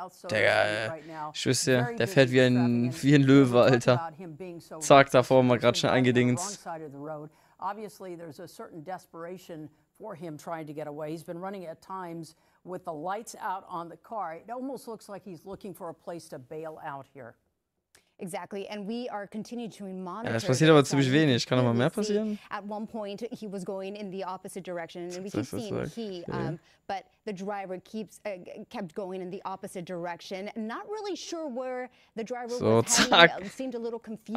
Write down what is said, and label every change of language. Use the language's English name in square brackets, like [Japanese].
[German] Digga, ich wüsste ja, der fährt wie ein Löwe, Alter. Zack, davor mal gerade schnell eingedingst. [English] Obviously, there's a certain desperation for him trying to get away. He's been running at times with the lights out on the car. It almost looks like he's looking for a place to bail out here. Exactly, and we are continuing to monitor. [German] Ja, es passiert aber ziemlich wenig. Kann noch mal mehr passieren? [English] At one point, he was going in the opposite direction, and we keep seeing but the driver kept going in the opposite direction. Not really sure where the driver was heading. Seemed a little confused.